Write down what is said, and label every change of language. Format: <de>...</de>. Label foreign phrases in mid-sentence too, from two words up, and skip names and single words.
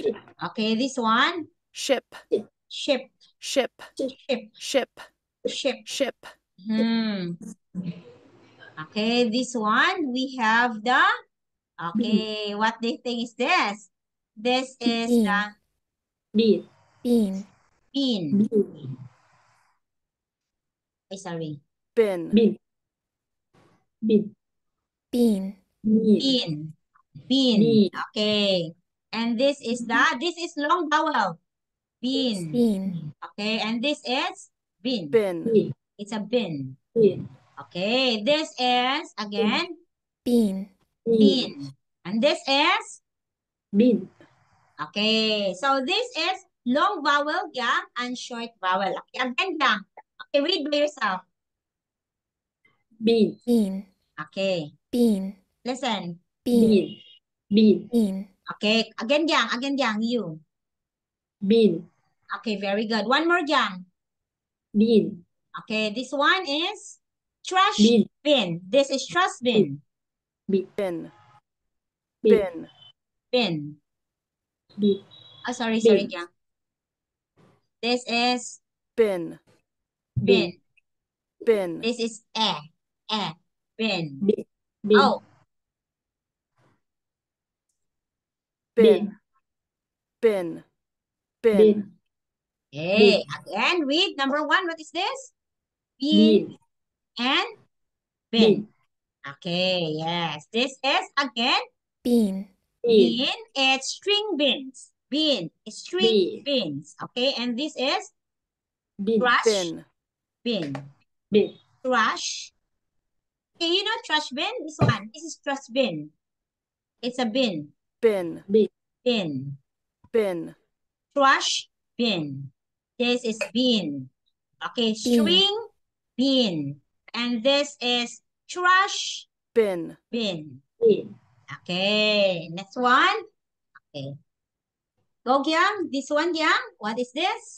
<en>Okay, this one. Ship. Ship. Ship. Ship. Ship. Ship. Ship. Okay, this one we have the. Okay, what do you think is this? This is Bean. the Bean. Bean. bean. Bean. Sorry. Bin. Bean. Bean. Bean. Bean. Bean. Bean. Okay. And this is long vowel. Bean. Bean. Okay, and this is bin. Bin. Bean. It's a bin. Bean. Okay, this is again Bean. bean. And this is Bean. okay. So this is long vowel, Yang, and short vowel. Okay, again, Yang. Okay, read by yourself. Bean. Bean. Okay. Bean. Listen. Bean. Bean. Bean. Okay. Again, Yang. You. Bean. Okay, very good. One more, Yang. Bean. Okay, this one is trash Bean. bin. This is trash bin. Bean. Bin. Bean. Bin. Bean. Oh, sorry, Bin. Yang. This is Bin. bin. Bin. This is bin. Bean. Bean. Oh, Bin. Bin. Bin. Bean. okay. Again, read number one. What is this? Bean. And bin. Bean. Okay, yes. This is again Bean. Bean. bin. It's string beans. Bin. String beans. Okay, and this is Bean. trash Bin. bin. Bean. Trash. Okay, you know trash bin? This one. This is trash bin. It's a bin. Bin. Bean. Bin. Bin. Trash bin. This is bin. Okay, string bin. And this is trash Bin. bin. Bean. Okay, next one. Okay. Go, Yang. This one, Yang. What is this?</en>